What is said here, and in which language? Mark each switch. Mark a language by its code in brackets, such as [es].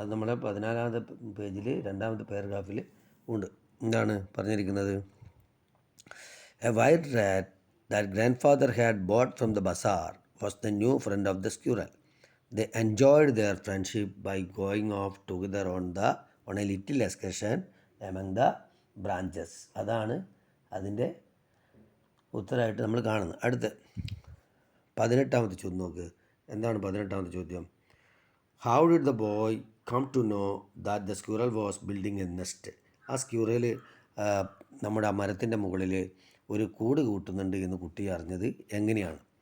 [ml] അത് നമ്മുടെ 14ാമത്തെ പേജിൽ 2ാമത്തെ പാരഗ്രാഫിൽ ഉണ്ട്. എന്താണ് പറഞ്ഞിരിക്കുന്നത്? [en] A white rat that grandfather had bought from the bazaar was the new friend of the squirrel. They enjoyed their friendship by going off together on a little excursion among the branches. [ml] അതാണ് അതിൻ്റെ ഉത്തരമായിട്ട് നമ്മൾ കാണുന്നത്. അടുത്ത 18ാമത്തെ ചോദ്യം നോക്ക്. എന്താണ് 18ാമത്തെ ചോദ്യം? [en] How did the boy come to know that the squirrel was building a nest. [ml] ആ സ്ക്യൂറൽ നമ്മുടെ ആ മരത്തിൻ്റെ മുകളിൽ ഒരു കൂട് കൂട്ടുന്നുണ്ട് എന്ന് കുട്ടി അറിഞ്ഞത് എങ്ങനെയാണ്?